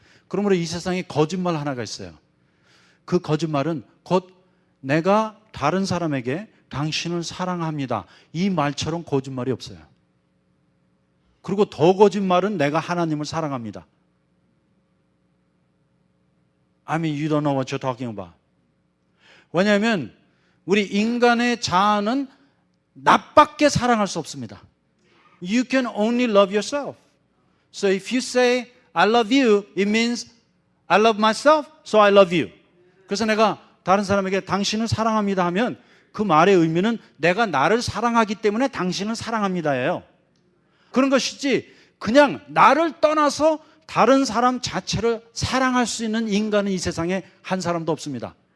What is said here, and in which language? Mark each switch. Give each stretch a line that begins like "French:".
Korean: 그러므로 이 세상에 거짓말 하나가 있어요. 그 거짓말은 곧 내가 다른 사람에게 당신을 사랑합니다, 이 말처럼 거짓말이 없어요. 그리고 더 거짓말은 내가 하나님을 사랑합니다.
English: I mean, you don't know what you're talking about.
Korean: 왜냐하면 우리 인간의 자아는 나밖에 사랑할 수 없습니다.
English: You can only love yourself. So if you say I love you, it means I love myself, so I love you.
Korean: 그래서 내가 다른 사람에게 당신을 사랑합니다 하면 그 말의 의미는 내가 나를 사랑하기 때문에 당신을 사랑합니다예요. 그런 것이지 그냥 나를 떠나서 다른 사람 자체를 사랑할 수 있는 인간은 이 세상에 한 사람도 없습니다.